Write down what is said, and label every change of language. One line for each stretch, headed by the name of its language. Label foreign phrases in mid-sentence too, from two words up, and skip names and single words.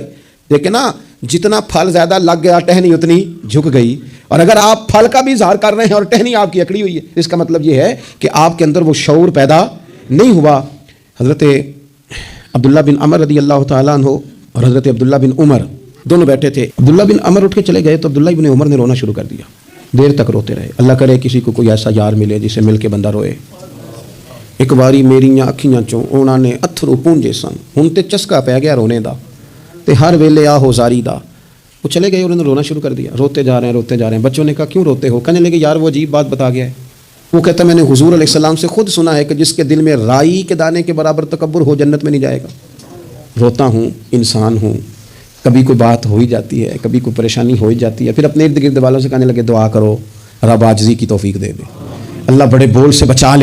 Urdu: دیکھیں نا، جتنا پھل زیادہ لگ گیا ٹہنی اتنی جھک گئی، اور اگر آپ پھل کا بھی اظہار کر رہے ہیں اور ٹہنی آپ کی اکڑی ہوئی ہے، اس کا مطلب یہ ہے کہ آپ کے اندر وہ شعور پیدا نہیں ہوا۔ حضرت عبداللہ بن عمر
Arabic: رضی اللہ تعالیٰ عنہ
Urdu: اور حضرت عبداللہ بن عمر دونوں بیٹھے تھے۔ عبداللہ بن عمر اٹھ کے چلے گئے تو عبداللہ بن عمر نے رونا شروع کر دیا، دیر تک روتے رہے۔ اللہ کرے کسی کو کوئی ایسا یار ملے جسے مل کے بندہ روئے۔
Punjabi: ایک باری میریاں اکھیاں چوں انہاں نے اتھرو پونجے سن، ہن تے چسکا پہ گیا رونے دا، تے ہر ویلے آہو زاری دا۔
Urdu: وہ چلے گئے، انہوں نے رونا شروع کر دیا، روتے جا رہے ہیں۔ بچوں نے کہا کیوں روتے ہو؟ کہنے لگے یار وہ عجیب بات بتا گیا ہے۔ وہ کہتا میں نے حضور
Arabic: علیہ السلام
Urdu: سے خود سنا ہے کہ جس کے دل میں رائی کے دانے کے برابر تکبر ہو جنت میں نہیں جائے گا۔ روتا ہوں، انسان ہوں، کبھی کوئی بات ہو ہی جاتی ہے، کبھی کوئی پریشانی ہو ہی جاتی ہے، پھر اپنے ارد گرد والوں سے کہنے لگے دعا کرو رب عاجزی کی توفیق دے دے، اللہ بڑے بول سے بچا لے۔